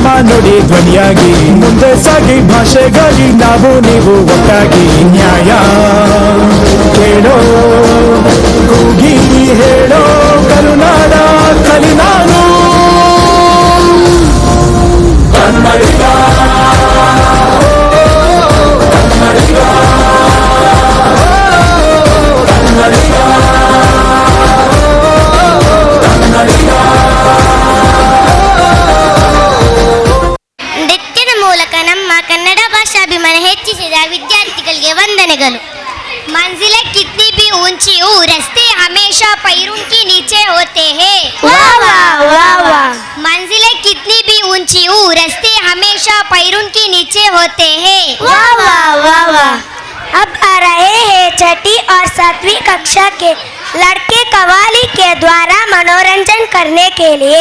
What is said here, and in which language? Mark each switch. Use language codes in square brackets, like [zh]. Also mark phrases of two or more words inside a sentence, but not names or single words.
[kn] ನುಡಿ ಧ್ವನಿಯಾಗಿ ಮುಂದೆ ಸಾಗಿ ಭಾಷೆಗಾಗಿ ನಾವು ನೀವು ಒಟ್ಟಾಗಿ ನ್ಯಾಯ ಕೇಳೋ ಕೂಗಿ ಹೇಳೋ ಕರುನಾಡ ಕಲಿನಾಡು ಕನ್ನಡಿಗ ಕನ್ನಡಿಗ ಕನ್ನಡಿಗ ಕನ್ನಡಿಗ ನೃತ್ಯದ ಮೂಲಕ ನಮ್ಮ ಕನ್ನಡ ಭಾಷಾಭಿಮಾನ ಹೆಚ್ಚಿಸಿದ ವಿದ್ಯಾರ್ಥಿಗಳಿಗೆ ವಂದನೆಗಳು [hi] मंजिलें कितनी भी ऊंची हो रास्ते हमेशा पैरों के नीचे होते हैं वाह वाह वाह वाह मंजिलें कितनी भी ऊंची हो रास्ते हमेशा पैरों के नीचे होते हैं वाह वाह वाह वाह अब आ रहे हैं छठी और 7वीं कक्षा के लड़के कव्वाली के द्वारा मनोरंजन करने के लिए